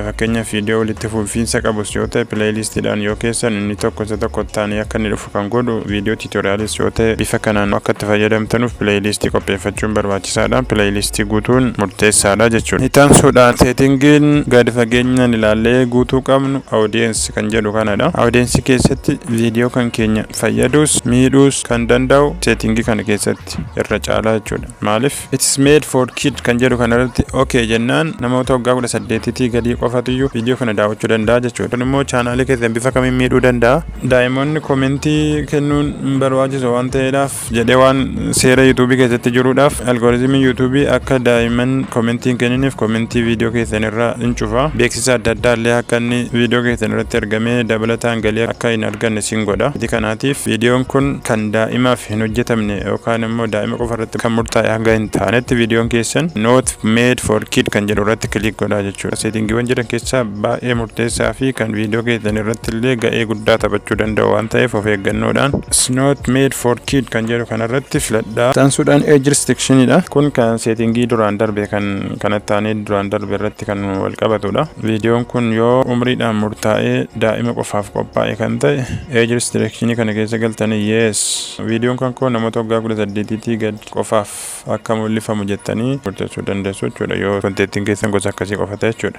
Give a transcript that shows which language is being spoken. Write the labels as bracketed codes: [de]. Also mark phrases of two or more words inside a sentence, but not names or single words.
[om] Fakkeenyaaf viidiyoo walitti fufiinsa qabus yoo ta'e playlistiidhaan yoo keessan inni tokko isa tokko ta'anii akka inni dhufu kan godhu viidiyoo tutoriaalis yoo ta'e bifa kanaan akka itti fayyadamtanuuf playlistii qopheeffachuun barbaachisaadha. Playlistii guutuun murteessaadha jechuudha. Itaansuudhaan seetingiin gadi fageenyaan ilaallee guutuu qabnu audience kan jedhu kanadha. Audience keessatti viidiyoo kan keenya fayyadus miidhuus kan danda'u seetingii kana keessatti irra caalaa jechuudha. Maaliif [en] it's made for kid [om] kan jedhu kanarratti okay jennaan namoota waggaa 18 gadii qofatiyyuu viidiyoo kana daawwachuu danda'a jechuudha. Kun immoo chaanaalii keessan bifa kamiin miidhuu danda'a. Daa'imoonni komentii kennuun barbaachisu waan ta'eedhaaf jedhee waan seera YouTube keessatti jiruudhaaf algoritimiin YouTube akka daa'imman komentii hin kenniniif komentii viidiyoo keessan irraa hin cufa. Beeksisa adda addaa illee akka inni viidiyoo keessan irratti argamee dabalataan galii akka hin arganne sin godha. Kanaatiif viidiyoon kun kan daa'imaaf hin hojjetamne yookaan immoo daa'ima qofa irratti kan murtaa'e hanga hin taanetti viidiyoon keessan [en] not made for kid [om] kan jedhu irratti kilik godhaa jechuudha. Seetingiiwwan jedhan keessaa baay'ee murteessaa fi kan viidiyoo keessan irratti illee ga'ee guddaa taphachuu danda'u waan ta'eef of eeggannoodhaan [en] not made for kid [om] kan jedhu kanarratti filadhaa. Taansuudhaan [en] age restrictionidha. [om] Kun kan seetingii duraan darbe kanatti taanee duraan darbe irratti kan wal qabatudha. Viidiyoon kun yoo umriidhaan murtaa'ee daa'ima qofaaf qophaa'e kan ta'e [en] age restriction [om] kana keessa galtanii yes viidiyoon kan koo namoota waggaa 18 gad qofaaf akka mul'ifamu jettanii murteessuu dandeessu jechuudha yoo kontentiin keessan gosa akkasii qofa ta'e jechuudha.